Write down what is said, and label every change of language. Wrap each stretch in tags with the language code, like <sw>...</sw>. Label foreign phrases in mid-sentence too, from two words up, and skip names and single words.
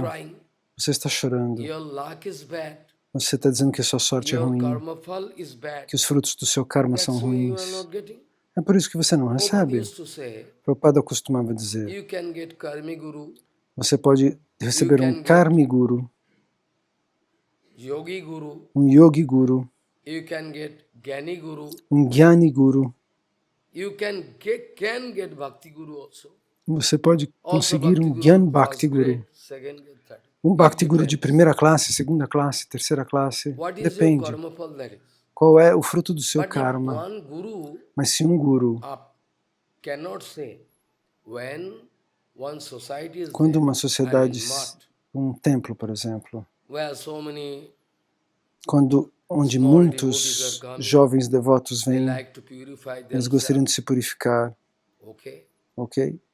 <pt>Você está chorando. Você está dizendo que a sua sorte é ruim, que os frutos do seu karma são ruins. É por isso que você não recebe. Prabhupada costumava dizer, você pode receber um Karmi Guru, um Yogi Guru, um Jnani Guru. Você pode conseguir um Gyan Bhakti Guru. Um Bhakti Guru de primeira classe, segunda classe, terceira classe, depende. Qual é o fruto do seu karma? Mas se um Guru, quando uma sociedade, um templo, por exemplo, onde muitos jovens devotos vêm, eles gostariam de se purificar, ok?</pt>